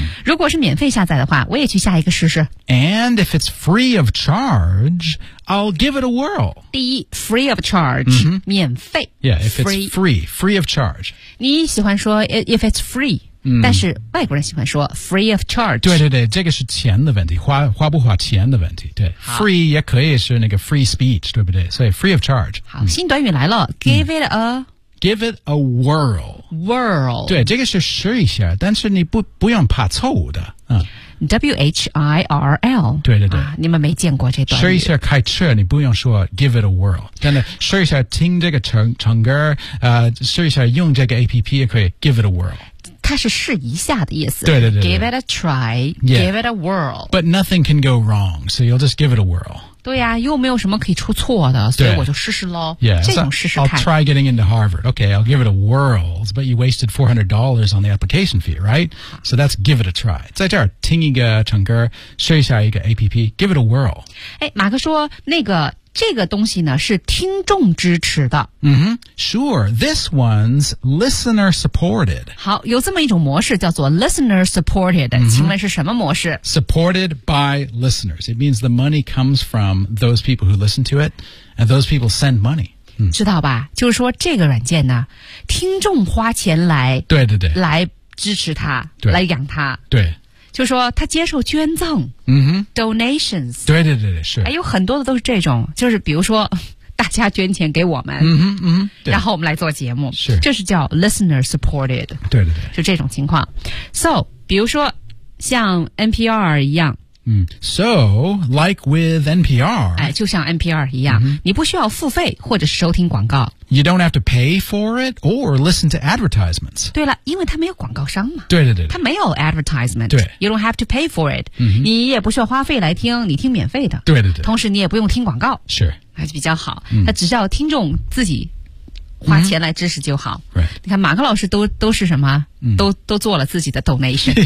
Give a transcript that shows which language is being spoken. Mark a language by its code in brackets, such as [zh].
[zh] 如果是免费下载的话我也去下一个试试。 [en] And if it's free of charge, I'll give it a whirl. [zh] 第一 [en] free of charge,、 mm-hmm. [zh] 免费。 [en] Yeah, if it's free of charge. [zh] 你喜欢说 [en] if it's free,、 [zh] 但是外国人喜欢说 [en] free of charge. [zh] 对对对这个是钱的问题 花不花钱的问题。对 free 也可以是那个 [en] free speech, [zh] 对不对所以 [en] free of charge. [zh] 好、新短语来了 [en] give it a... Give it a whirl. Whirl. [zh] 对这个是试一下但是你不用怕错误的。 [en] W-H-I-R-L. [zh] 对对对、啊。你们没见过这段语。试一下开车你不用说 [en] give it a whirl. [zh] 真的试一下听这个 唱歌、试一下用这个 APP 也可以 give it a whirl. 它是试一下的意思。对对 对。 [en] Give it a try,、 yeah. give it a whirl. But nothing can go wrong, so you'll just give it a whirl. [zh] 对呀、啊、又没有什么可以出错的所以我就试试咯。 [en] Yeah, [zh] 这种试试看。 [en] I'll try getting into Harvard. Okay, I'll give it a whirl, but you wasted $400 on the application fee, right? So that's give it a try. [zh] 在这儿听一个唱歌试一下一个 APP, [en] give it a whirl. [zh] 诶马克说那个这个东西呢是听众支持的。 [en] Mm-hmm. Sure, this one's listener supported. [zh] 好有这么一种模式叫做 [en] listener supported,、 [zh] mm-hmm. 请问是什么模式 [en] ?Supported by listeners. It means the money comes from those people who listen to it, and those people send money.、 [zh] 知道吧就是说这个软件呢听众花钱来对对对来支持它对来养它。对。就说他接受捐赠、donations 对对对对是、哎、有很多的都是这种就是比如说大家捐钱给我们、然后我们来做节目是这是叫 listener supported 对对对就这种情况 [en] So [zh] 比如说像 NPR 一样、 [en] So like with NPR、 [zh] 哎、就像 NPR 一样、你不需要付费或者是收听广告 [en] You don't have to pay for it or listen to advertisements. [zh] 对了因为它没有广告商嘛。对对对。它没有 advertisement. 对。 [en] You don't have to pay for it.、 mm-hmm. [zh] 你也不需要花费来听你听免费的。对对对。同时你也不用听广告。是。还是比较好。它只需要听众自己花钱来支持就好。 [en] Right. [zh] 你看马克老师都是什么、都做了自己的 donation.